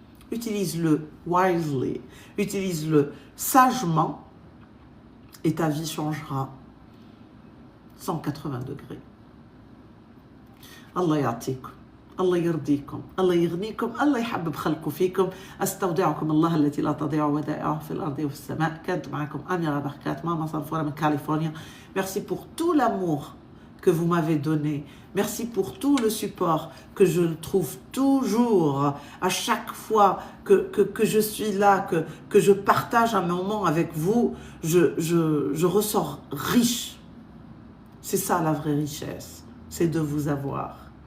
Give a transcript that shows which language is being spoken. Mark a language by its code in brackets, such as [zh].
[fr] Utilise-le wisely, utilise-le sagement et ta vie changera 180 degrés. [ar] Allah ya'tikum, Allah yirdikum, Allah يغنيكم, Allah يحبب خلقه فيكم. أستودعكم الله التي لا تضيع ودائعه في الأرض وفي السماء. كانت معكم أميرة بركات ماما صنفورة من كاليفورنيا. [fr] Merci pour tout l'amour que vous m'avez donné. Merci pour tout le support que je trouve toujours à chaque fois que je suis là, que je partage un moment avec vous, je ressors riche. C'est ça la vraie richesse, c'est de vous avoir.